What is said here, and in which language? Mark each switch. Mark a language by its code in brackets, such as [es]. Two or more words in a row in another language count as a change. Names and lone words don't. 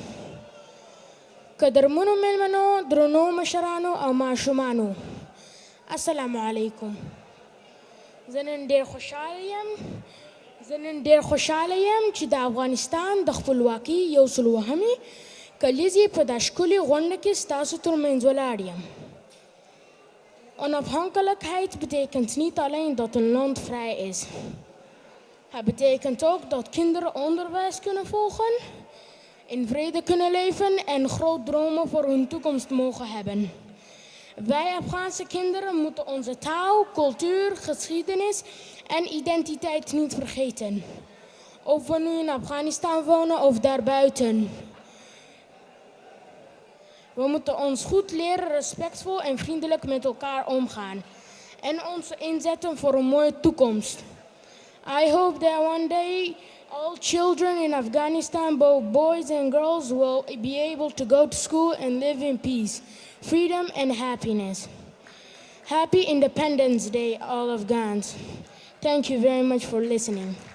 [ps] قدرمنو میلمنو، درنو مشرانو او ماشومانو، السلام علیکم. زه نن ډېر خوشحاله یم چې د افغانستان د خپلواکۍ 102مې کلیزې په دا ښکلې غونډه کې ستاسو ترمنځ ولاړ یم. [nl] Onafhankelijkheid betekent niet alleen dat een land vrij is. Het betekent ook dat kinderen onderwijs kunnen volgen, in vrede kunnen leven en grote dromen voor hun toekomst mogen hebben. Wij Afghaanse kinderen moeten onze taal, cultuur, geschiedenis en identiteit niet vergeten. Of we nu in Afghanistan wonen of daarbuiten. We moeten ons goed leren respectvol en vriendelijk met elkaar omgaan. En ons inzetten voor een mooie toekomst. [en] I hope that one day all children in Afghanistan, both boys and girls, will be able to go to school and live in peace, freedom and happiness. Happy Independence Day, all Afghans. Thank you very much for listening.